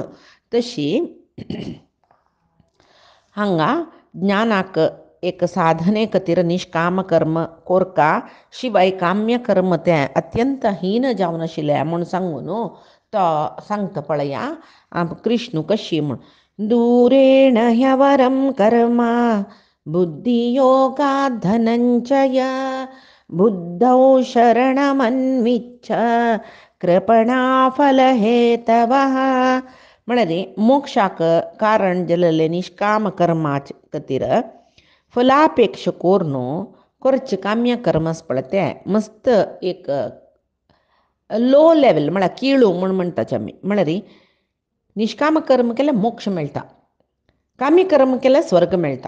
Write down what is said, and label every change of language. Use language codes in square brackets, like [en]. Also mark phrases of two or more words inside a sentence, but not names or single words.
[kok] तशी हांगा ज्ञानाक एक साधने खातीर निश्काम कर्म कोरका शिवाय काम्य कर्म तें अत्यंत हीन जावन आशिल्लें म्हूण सांगून तो सांगता पळया कृष्ण कशी म्हूण. [sa] दूरेण ह्यवरं कर्म बुद्धियोगात् धनञ्जय बुद्धौ शरणमन्विच्छ कृपणाफलहेतवः. [kok] म्हळ्यार मोक्षाक कारण जाल्लें निश्काम कर्माचे खातीर फलापेक्षा कोरून करचें काम्य कर्म आसा पळय तें मस्त एक [en] low level [kok] म्हळ्यार किळू म्हूण म्हणटाचे आमी. म्हळ्यार निश्काम कर्म केल्यार मोक्ष मेळटा कामी कर्म केल्यार स्वर्ग मेळटा.